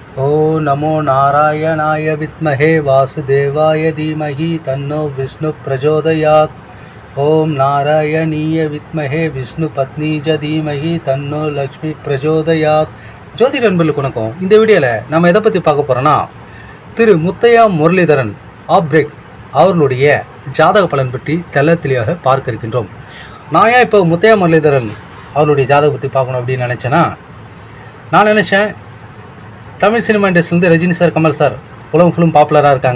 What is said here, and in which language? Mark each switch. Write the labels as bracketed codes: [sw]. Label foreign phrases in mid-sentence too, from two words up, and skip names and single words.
[sa] ओ नमो नारायणाय विद्महे वासुदेवाय धीमहि तन्नो विष्णु प्रचोदयात्। ओम नारायणीय विद्महे विष्णु पत्नी च धीमहि तन्नो लक्ष्मी प्रचोदयात्। [ta] ஜோதி நண்பர்களுக்கு வணக்கம். இந்த வீடியோவில் நம்ம எதை பற்றி பார்க்க போகிறோன்னா, திரு முத்தையா முரளிதரன் ஆப்ரேக் அவர்களுடைய ஜாதக பலன் பற்றி தெளிவாக பார்க்க இருக்கின்றோம். நான் ஏன் இப்போ முத்தையா முரளிதரன் அவருடைய ஜாதகம் பற்றி பார்க்கணும் அப்படின்னு நினச்சேன்னா, நான் நினச்சேன் தமிழ் [en] cinema industryilerundhu [ta] ரஜினி சார், கமல் சார் உலகம் ஃபுல்லும் பாப்புலராக இருக்காங்க.